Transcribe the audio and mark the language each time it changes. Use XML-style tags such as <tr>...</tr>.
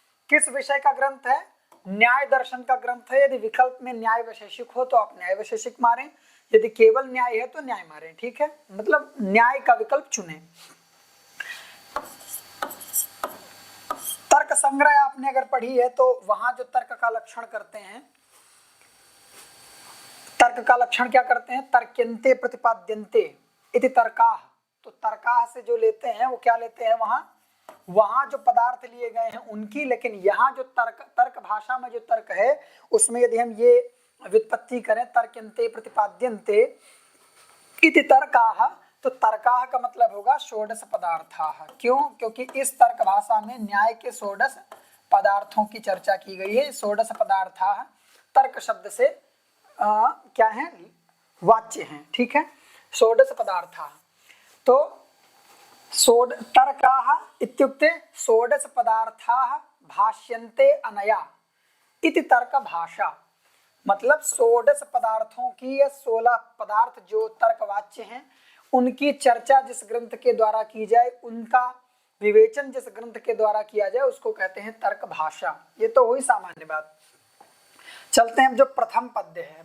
<hi>किस विषय का ग्रंथ है? न्याय दर्शन का ग्रंथ है। यदि विकल्प में न्याय वैशेषिक हो तो आप न्याय वैशेषिक मारें, यदि केवल न्याय है तो न्याय मारें। ठीक है, मतलब न्याय का विकल्प चुनें। तर्क संग्रह आपने अगर पढ़ी है तो वहां जो तर्क का लक्षण करते हैं, तर्क का लक्षण क्या करते हैं?</hi> <sa>तर्क्यन्ते प्रतिपाद्यन्ते इति तर्काः।</sa> <hi>तो तर्काः से जो लेते हैं वो क्या लेते हैं? वहां जो पदार्थ लिए गए हैं उनकी, लेकिन यहाँ जो तर्क भाषा में जो तर्क है उसमें यदि हम ये व्युत्पत्ति करें</hi> <sa>तर्क्यन्ते प्रतिपाद्यन्ते इति तर्काः,</sa> <hi>तो तर्काः का मतलब होगा षोडश पदार्थाः। क्यों? क्योंकि इस तर्क भाषा में न्याय के षोडश पदार्थों की चर्चा की गई है। षोडश पदार्थाः तर्क शब्द से क्या है? वाच्य हैं। ठीक है, षोडश पदार्थाः।</hi> <sa>तो तर्काः इत्युक्ते षोडश पदार्थाः भाष्यन्ते अनया इति तर्क भाषा।</sa> <hi>मतलब 16 पदार्थों की या 16 पदार्थ जो तर्कवाच्य हैं उनकी चर्चा जिस ग्रंथ के द्वारा की जाए, उनका विवेचन जिस ग्रंथ के द्वारा किया जाए उसको कहते हैं तर्क भाषा। ये तो हुई सामान्य बात। चलते हैं अब जो प्रथम पद्य है।</hi>